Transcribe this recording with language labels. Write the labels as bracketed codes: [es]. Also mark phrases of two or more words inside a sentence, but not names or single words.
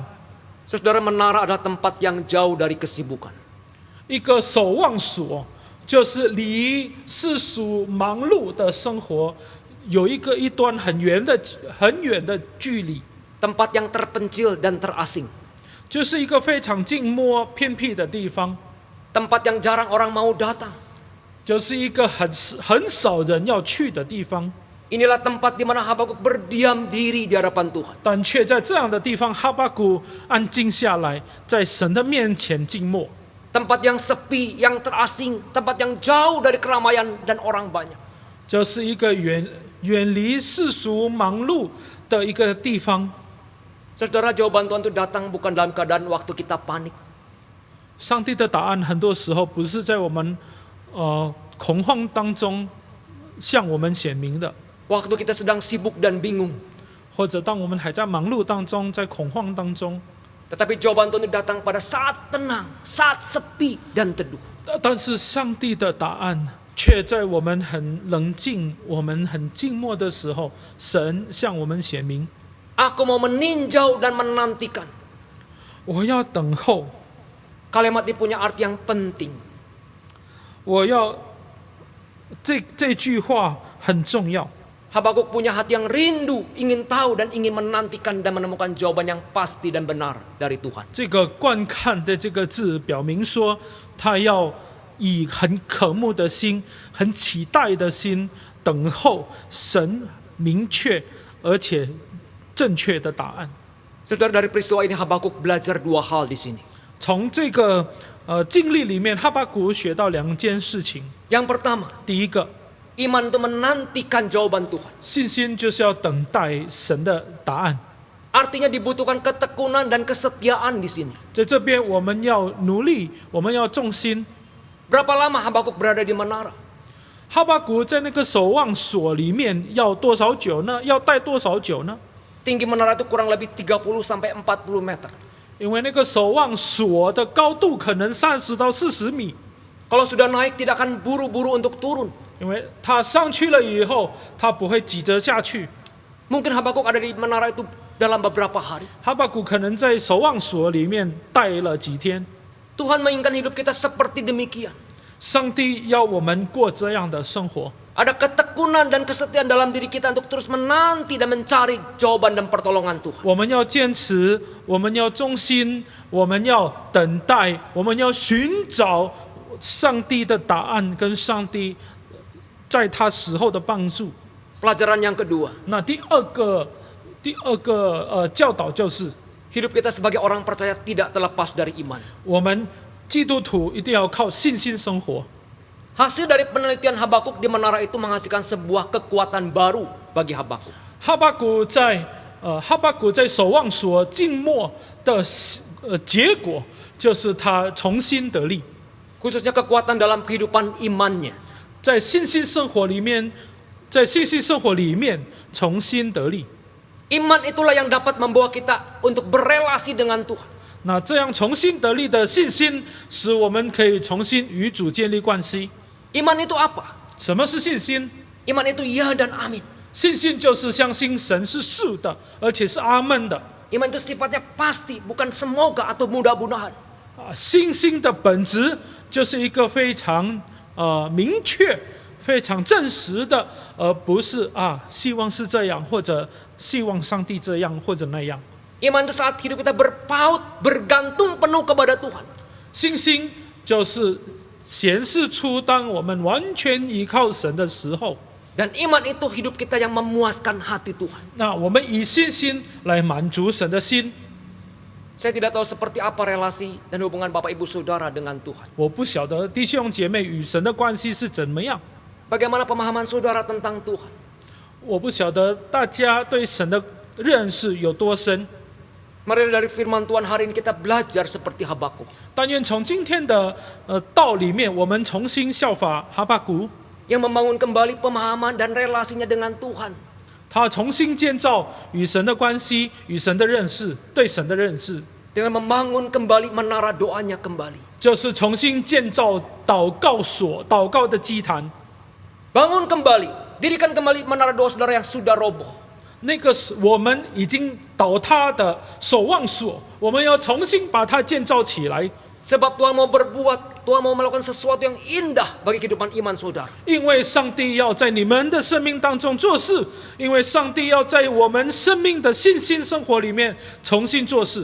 [id] Saudara, menara adalah tempat yang jauh dari kesibukan. [zh] 一个守望所就是离世俗忙碌的生活有一段很远的距离。 [id] tempat yang terpencil dan terasing, [zh] 就是一个非常静默偏僻的地方， [id] tempat yang jarang orang mau datang. [zh] 就是一个很少人要去的地方。 [id] Inilah tempat di mana Habakuk berdiam diri di hadapan Tuhan. [zh] 但却在这样的地方，哈巴谷安静下来，在神的面前静默。 [id] Tempat yang sepi, yang terasing, tempat yang jauh dari keramaian dan orang banyak. [zh] 这是一个远离世俗忙碌的一个地方。 [id] Saudara, jawaban Tuhan itu datang bukan dalam keadaan waktu kita panik. [zh] 上帝的答案很多时候不是在我们恐慌当中向我们显明的， [id] Waktu kita sedang sibuk dan bingung. [zh] 或者当我们还在忙碌当中，在恐慌当中。 [id] Tetapi jawaban Tuhan itu datang pada saat tenang, saat sepi dan teduh. [zh] 但是上帝的答案却在我们很冷静、我们很静默的时候，神向我们显明。 [id] Aku mau meninjau dan menantikan. [zh] 我要等候， [id] Kalimat ini punya arti yang penting. [zh] 我要这句话很重要。 [id] Habakuk punya hati yang rindu, ingin tahu dan ingin menantikan dan menemukan jawaban yang pasti dan benar dari Tuhan. [zh] 这个观看的这个字表明说，他要以很渴慕的心、很期待的心，等候神明确而且正确的答案。 [id] Saudara, dari peristiwa ini Habakuk belajar dua hal di sini. [zh] 从这个经历里面，哈巴谷学到2件事情。 [id] Yang pertama, [zh] 第一个， [id] iman itu menantikan jawaban Tuhan. [zh] 信心就是要等待神的答案。 [id] Artinya dibutuhkan ketekunan dan kesetiaan di sini. [zh] 在这边，我们要努力，我们要重心。 [id] Berapa lama Habakuk berada di menara? [zh] 哈巴谷在那个守望所里面要多少久呢？要待多少久呢？ [id] Tinggi menara itu kurang lebih 30 sampai 40 meter. [zh] 因为那个守望所的高度可能30到40米， [id] Kalau sudah naik tidak akan buru-buru untuk turun. [zh] 因为他上去了以后，他不会急着下去。 [id] Mungkin Habakuk ada di menara itu dalam beberapa hari. [zh] 哈巴谷可能在守望所里面待了几天。 [id] Tuhan menginginkan hidup kita seperti demikian. [zh] 上帝要我们过这样的生活， [id] Ada ketekunan dan kesetiaan dalam diri kita untuk terus menanti dan mencari jawaban dan pertolongan Tuhan. [zh] 我们要坚持，我们要忠心，我们要等待，我们要寻找上帝的答案跟上帝在他时候的帮助。 [id] Pelajaran yang kedua, [zh] 那第二个教导就是， [id] hidup kita sebagai orang percaya tidak terlepas dari iman. [zh] 我们基督徒一定要靠信心生活。 [id] Hasil dari penelitian Habakuk di menara itu menghasilkan sebuah kekuatan baru bagi Habakuk. [zh] 哈巴谷在守望所静默的结果，就是他重新得力， [id] Khususnya kekuatan dalam kehidupan imannya. [zh] 在信心生活里面重新得力。 [id] Iman itulah yang dapat membawa kita untuk berelasi dengan Tuhan. [zh] 那这样重新得力的信心，使我们可以重新与主建立关系。 [id] Iman itu apa? [zh] 什么是信心？ [id] Iman itu ya dan amin. [zh] 信心就是相信神是是的，而且是阿门的。 [id] Iman itu sifatnya pasti, bukan semoga atau mudah-mudahan. [zh] 信心的本质就是一个非常明确、非常证实的，而不是希望是这样，或者希望上帝这样或者那样。 [id] Iman itu saat hidup kita berpaut, bergantung penuh kepada Tuhan. [zh] 信心就是显示出当我们完全依靠神的时候， [id] Dan iman itu hidup kita yang memuaskan hati Tuhan. [zh] 那我们以信心来满足神的心。 [id] Saya tidak tahu seperti apa relasi dan hubungan Bapak Ibu Saudara dengan Tuhan. [zh] 我不晓得弟兄姐妹与神的关系是怎么样， [id] Bagaimana pemahaman saudara tentang Tuhan? [zh] 我不晓得大家对神的认识有多深。 [id] Mari dari firman Tuhan hari ini kita belajar seperti Habakuk. [zh] 但愿从今天的道里面，我们重新效法哈巴谷， [id] Yang membangun kembali pemahaman dan relasinya dengan Tuhan. [zh] 他重新建造与神的关系、与神的认识、对神的认识， [id] Dengan membangun kembali menara doanya kembali. [zh] 就是重新建造祷告所、祷告的祭坛。 [id] Bangun kembali, dirikan kembali menara doa saudara yang sudah roboh. [zh] 那个是我们已经倒塌的守望所，我们要重新把它建造起来。 [id] Sebab Tuhan mau berbuat Tuhan mau melakukan sesuatu yang indah bagi kehidupan iman saudara. [zh] 因为上帝要在你们的生命当中做事，因为上帝要在我们生命的信心生活里面重新做事。